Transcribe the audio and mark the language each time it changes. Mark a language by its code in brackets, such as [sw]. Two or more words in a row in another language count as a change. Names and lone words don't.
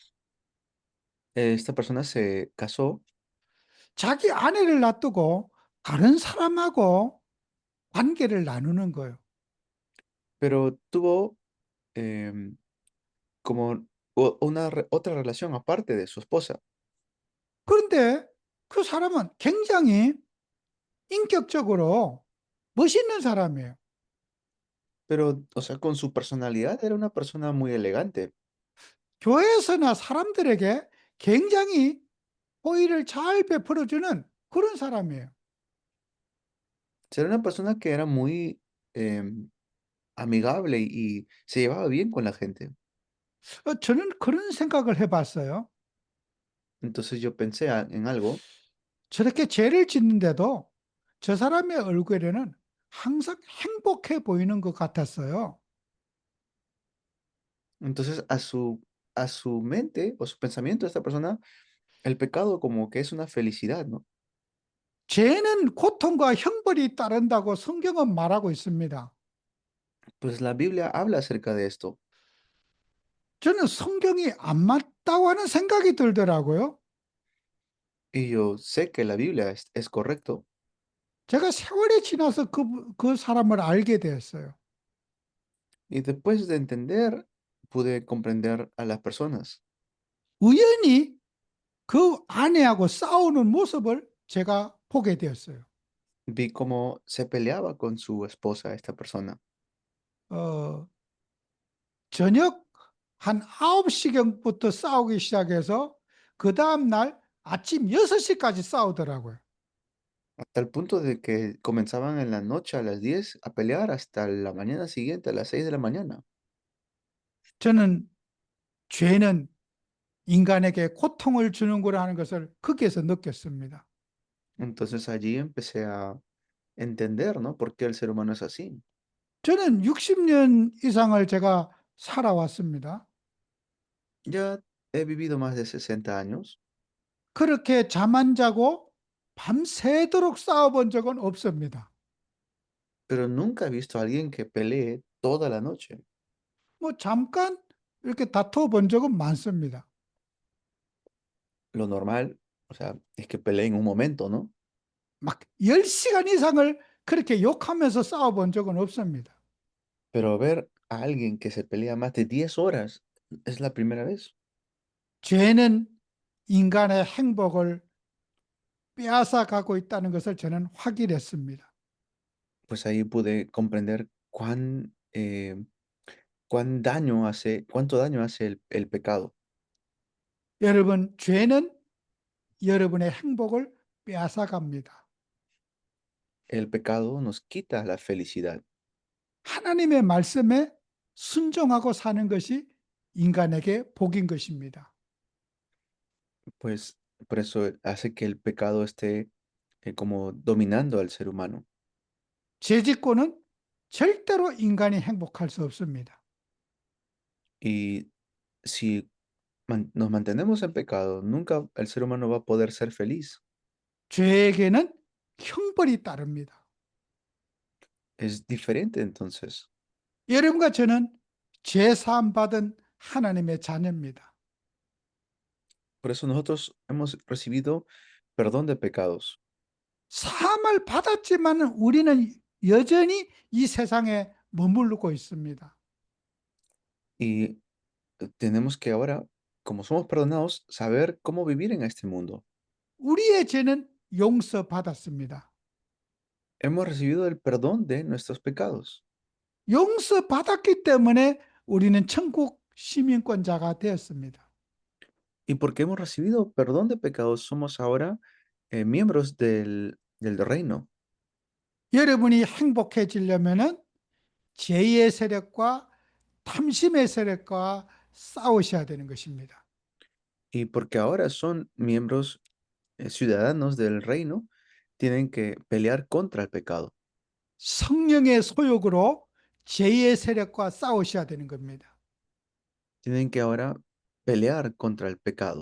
[es] Esta persona se casó, [ko] 자기 아내를 놔두고 다른 사람하고 관계를 나누는 거예요. [es] pero tuvo em, como otra relación aparte de su esposa. [ko] 그런데 그 사람은 굉장히 인격적으로 멋있는 사람이에요. [es] Pero, o sea, con su personalidad era una persona muy elegante. [ko] 교회에서나 사람들에게 굉장히 호의를 잘 베풀어주는 그런 사람이에요. [es] Era una persona que era muy amigable y se llevaba bien con la gente. [ko] 저는 그런 생각을 해봤어요. [es] Entonces yo pensé en algo. [ko] 저렇게 죄를 짓는데도 저 사람의 얼굴에는 항상 행복해 보이는 것 같았어요. [es] Entonces a su mente o su pensamiento de esta persona, el pecado como que es una felicidad, ¿no? [ko] 죄는 고통과 형벌이 따른다고 성경은 말하고 있습니다. [es] Pues la Biblia habla acerca de esto. [ko] 저는 성경이 안 맞다고 하는 생각이 들더라고요. [es] Y yo sé que la Biblia es correcto. [ko] 제가 세월이 지나서 그 사람을 알게 되었어요. [es] Y después de entender, pude comprender a las personas. [ko] 우연히 그 아내하고 싸우는 모습을 제가 보게 되었어요. [es] Vi cómo se peleaba con su esposa, esta persona. [ko] 어, 저녁 한 9시경부터 싸우기 시작해서 그 다음날 아침 6시까지 싸우더라고요. [es] Hasta el punto de que comenzaban en la noche a las 10 a pelear hasta la mañana siguiente a las 6 de la mañana. [ko] 저는 죄는 인간에게 고통을 주는구나 하는 것을 거기에서 느꼈습니다. [es] Entonces allí empecé a entender, ¿no? Por qué el ser humano es así. [ko] 저는 60년 이상을 제가 살아왔습니다. [es] Ya he vivido más de 60 años, [ko] 그렇게 잠 안 자고 밤새도록 싸워본 적은 없습니다. [es] pero nunca he visto a alguien que pelee toda la noche. [ko] 뭐 잠깐 이렇게 다투어 본 적은 많습니다. [es] Lo normal, o sea, es que peleen un momento, ¿no? [ko] 막 10시간 이상을 그렇게 욕하면서 싸워본 적은 없습니다. [es] Pero ver a alguien que se pelea más de 10 horas es la primera vez. [ko] 죄는 인간의 행복을 빼앗아 가고 있다는 것을 저는 확인했습니다. [es] Pues ahí pude comprender cuánto daño hace el pecado. [ko] 여러분, 죄는 여러분의 행복을 빼앗아 갑니다. [es] El pecado nos quita la felicidad. [ko] 하나님의 말씀에 순종하고 사는 것이 인간에게 복인 것입니다. [es] Pues por eso hace que el pecado esté como dominando al ser humano. [ko] 죄짓고는 절대로 인간이 행복할 수 없습니다. [es] Y si nos mantenemos en pecado, nunca el ser humano va a poder ser feliz. [ko] 죄에게는 형벌이 따릅니다. [es] Es diferente entonces. [ko] 여러분과 저는 죄 사함 받은 하나님의 자녀입니다. [es] Por eso nosotros hemos recibido perdón de pecados. [ko] 사함을 받았지만 우리는 여전히 이 세상에 머무르고 있습니다. [es] Y tenemos que ahora, como somos perdonados, saber cómo vivir en este mundo. [ko] 우리의 죄는 용서받았습니다. [es] Hemos recibido el perdón de nuestros pecados. [ko] 용서받았기 때문에 우리는 천국 시민권자가 되었습니다. [es] Y porque hemos recibido perdón de pecados, somos ahora miembros del reino. [ko] 여러분이 행복해지려면은 죄의 세력과 탐심의 세력과 싸우셔야 되는 것입니다. [es] Y porque ahora son miembros, ciudadanos del reino, tienen que pelear contra el pecado. [ko] 성령의 소욕으로 죄의 세력과 싸우셔야 되는 겁니다. [es] Tienen que ahora pelear contra el pecado.